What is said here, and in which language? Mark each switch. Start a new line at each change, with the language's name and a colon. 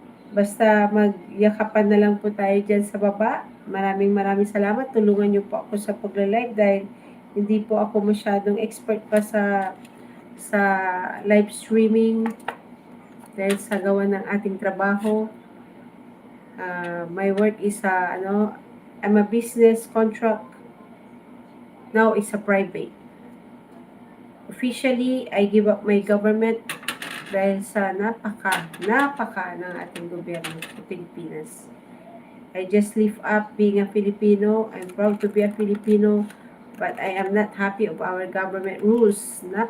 Filipino: Basta magyakapan na lang po tayo dyan sa baba. Maraming salamat. Tulungan niyo po ako sa pagla-live dahil hindi po ako masyadong expert pa sa live streaming dahil sa gawa ng ating trabaho.
English: My work is I'm a business contract. Now it's a private. Officially, I give up my government
Filipino: dahil sa napaka ng ating gobyerno sa Pilipinas.
English: I just live up being a Filipino. I'm proud to be a Filipino, but I am not happy of our government rules.